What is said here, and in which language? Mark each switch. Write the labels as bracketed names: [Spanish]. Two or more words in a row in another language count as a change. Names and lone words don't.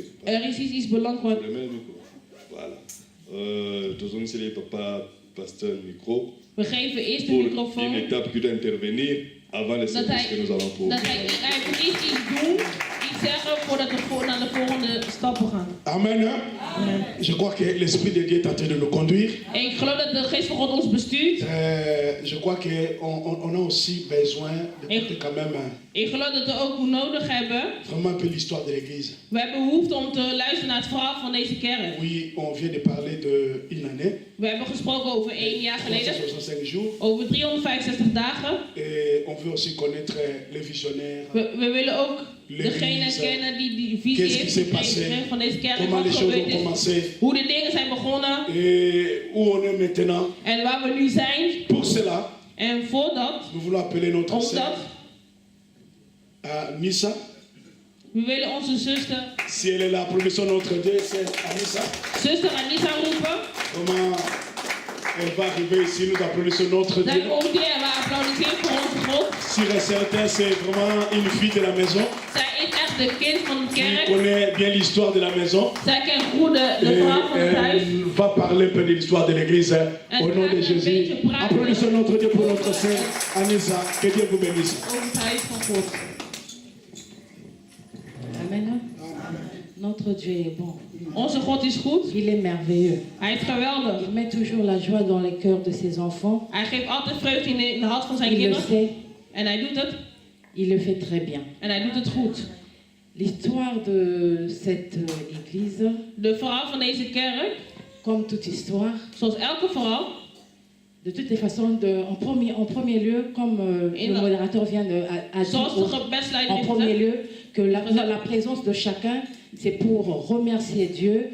[Dutch] Er is iets belangrijks. [French] Remets le micro. Voilà. Tous ons c'est papa, pasteur, micro. [Dutch] We geven eerst de [French] Pour [Dutch] microfoon. [French] une étape qui doit intervenir avant le [Dutch] Dat [French] service que nous allons pour. [Dutch] hij moet eerst iets doen, iets zeggen voordat we naar de volgende stappen gaan. [French] Amen. Hein? Je crois que l'Esprit de Dieu est en train de nous conduire. [Dutch] En ik geloof dat de geest van God ons bestuurt. [French] Je crois qu'on a aussi besoin de quand même [Dutch] Ik geloof dat we ook nodig hebben. [French] vraiment un peu l'histoire de l'Église. [Dutch] We hebben behoefte om te luisteren naar het verhaal van deze kerk. [French] Oui, on vient de parler d'une année, [Dutch] We hebben gesproken over 1 jaar geleden. [French] 365 jours, [Dutch] Over 365 dagen. [French] et on veut aussi connaître les visionnaires, [Dutch] We willen ook degene kennen die visie heeft gekregen van deze kerk. [French] comment [Dutch] Wat [French] les choses [Dutch] gebeurd [French] ont [Dutch] is. [French] commencé [Dutch] Hoe de dingen zijn begonnen. [French] et où on est maintenant. [Dutch] En waar we nu zijn. [French] Pour cela, [Dutch] En voordat. [French] nous voulons appeler notre [Dutch] Omdat. [French] sœur Nissa. [Dutch] We willen onze zuster. [French] Si elle est là, applaudissons notre Dieu, c'est Anissa. [Dutch] Zuster Anissa roepen. [French] Comment elle va arriver ici, nous applaudissons notre [Dutch] Zij [French] Dieu. [Dutch] komt hier en we applaudisseren voor onze God. [French] Sûr et certain, c'est vraiment une fille de la maison. [Dutch] Zij is echt de kind van de [French] Elle [Dutch] kerk. [French] connaît bien l'histoire de la maison. [Dutch] Zij kent goed de [French] Et [Dutch] verhaal van het huis. [French] elle va parler un peu de l'histoire de l'église au nom de Jésus. Applaudissons notre Dieu pour notre sœur Anissa. Que Dieu vous bénisse. [Dutch] Over het huis van God. [French] Amen. Notre Dieu est bon. [Dutch] Onze God is goed. [French] Il est merveilleux. [Dutch] Hij is geweldig. [French] Il met toujours la joie dans les cœurs de ses enfants. [Dutch] Hij geeft altijd vreugde in de hart van zijn [French] Il le [Dutch] kinderen. [French] sait. [Dutch] En hij doet het. [French] Il le fait très bien. [Dutch] En hij doet het goed. [French] L'histoire de cette église, [Dutch] De verhaal van deze kerk, [French] comme toute histoire, [Dutch] zoals elke verhaal, [French] de toutes les façons, en premier lieu, comme le modérateur vient a dit, [Dutch] zoals de gebedsleider [French] en [Dutch] heeft [French] premier [Dutch] gezegd, [French] lieu, que la présence de chacun, c'est pour remercier Dieu